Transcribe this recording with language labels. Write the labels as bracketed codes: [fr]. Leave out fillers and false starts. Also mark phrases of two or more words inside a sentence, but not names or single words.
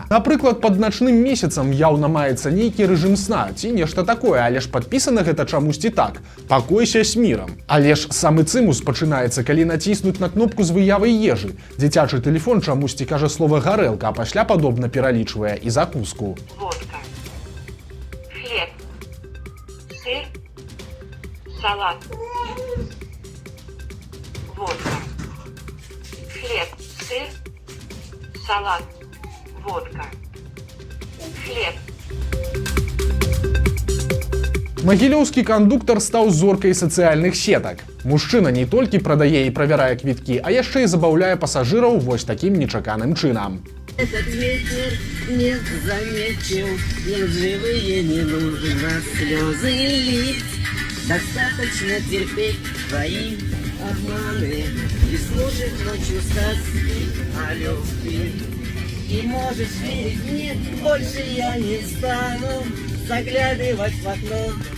[be] Напрыклад, пад начным месяцам яўна маецца нейкі рэжым сна ці нешта такое, але ж падпісана гэта чамусьці так. Пакойся с мірам. Але ж самы цымус пачынаецца, калі націснуць на кнопку з выявай ежы. Дзіцячы тэлефон чамусьці кажа слова гарэлка, а пасля падобна пералічвае і закуску. Водка. Хлеб. Сыр. Салат. Водка. Хлеб. Сыр. Салат. Водка. Хлеб. Магілёўскі кандуктар стаў зоркай сацыяльных сетак. Мужчына не толькі прадае і правярае квіткі, а яшчэ і забаўляе пасажыраў вось такім нечаканым чынам. [ru] Этот ветер не заметил, лживые не нужно слезы лить. Достаточно терпеть твои обманы и слушать ночью сказки о любви. И можешь верить мне, больше я не стану заглядывать в окно.